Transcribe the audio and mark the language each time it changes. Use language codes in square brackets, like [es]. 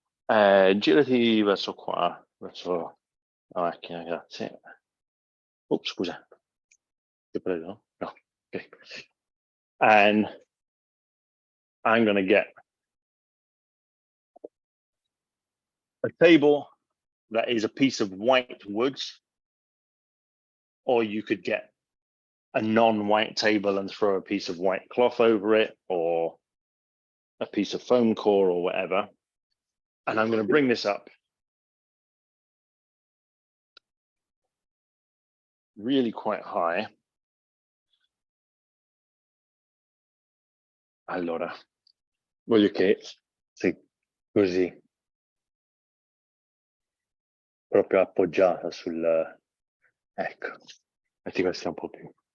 [it] Girati verso qua, verso la macchina, grazie. Oh, scusa. Ti prego? No. Okay. [en] And I'm going to get a table that is a piece of white wood, or you could get a non-white table and throw a piece of white cloth over it, or a piece of foam core or whatever. And I'm going to bring this up really quite high. [it] Allora, voglio che sì, così, proprio appoggiata sul, ecco, metti questa un po' più.